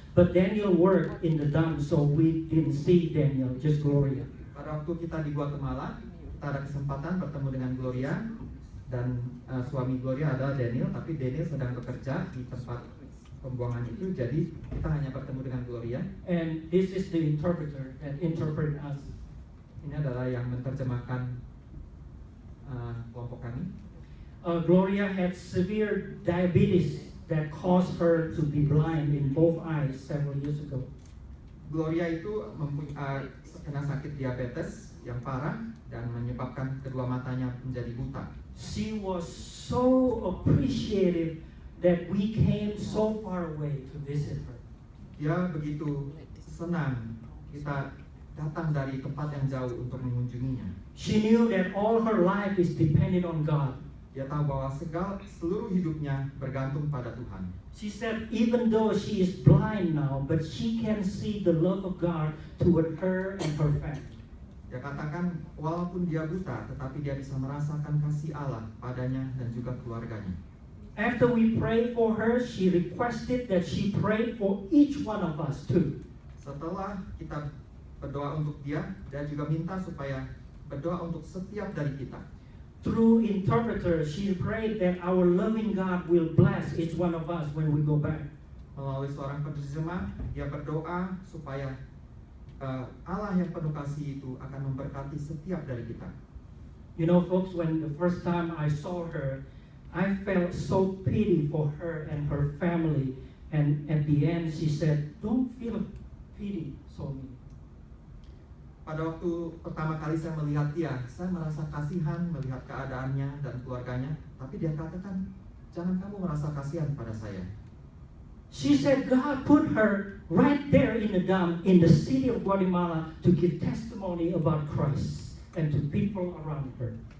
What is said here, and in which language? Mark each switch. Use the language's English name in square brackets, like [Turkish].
[English] But Daniel worked in the dump, so we didn't see Daniel, just Gloria. [Indonesian] Pada waktu kita di Guatemala, kita ada kesempatan bertemu dengan Gloria dan suami Gloria adalah Daniel, tapi Daniel sedang bekerja di tempat pembuangan itu, jadi kita hanya bertemu dengan Gloria. [English] And this is the interpreter that interpret us. [Indonesian] Ini adalah yang menerjemahkan kelompok kami. [English] Gloria had severe diabetes that caused her to be blind in both eyes several years ago. [Indonesian] Gloria itu kena sakit diabetes yang parah dan menyebabkan kedua matanya menjadi buta. [English] She was so appreciative that we came so far away to visit her. [Indonesian] Dia begitu senang kita datang dari tempat yang jauh untuk mengunjunginya. [English] She knew that all her life is dependent on God. [Indonesian] Dia tahu bahwa seluruh hidupnya bergantung pada Tuhan. [English] She said even though she is blind now, but she can see the love of God toward her and her family. [Indonesian] Dia katakan walaupun dia buta, tetapi dia bisa merasakan kasih Allah padanya dan juga keluarganya. [English] After we prayed for her, she requested that she pray for each one of us too. [Indonesian] Setelah kita berdoa untuk dia juga minta supaya berdoa untuk setiap dari kita. [English] Through interpreter, she prayed that our loving God will bless each one of us when we go back. [Indonesian] Melalui seorang penerjemah, dia berdoa supaya Allah yang penuh kasih itu akan memberkati setiap dari kita. [English] You know, folks, when the first time I saw her, I felt so pity for her and her family. And at the end, she said, "Don't feel pity for me." [Indonesian] Pada waktu pertama kali saya melihat dia, saya merasa kasihan melihat keadaannya dan keluarganya. Tapi dia katakan, jangan kamu merasa kasihan pada saya. [English] She said God put her right there in the dump in the city of Guatemala to give testimony about Christ and to people around her.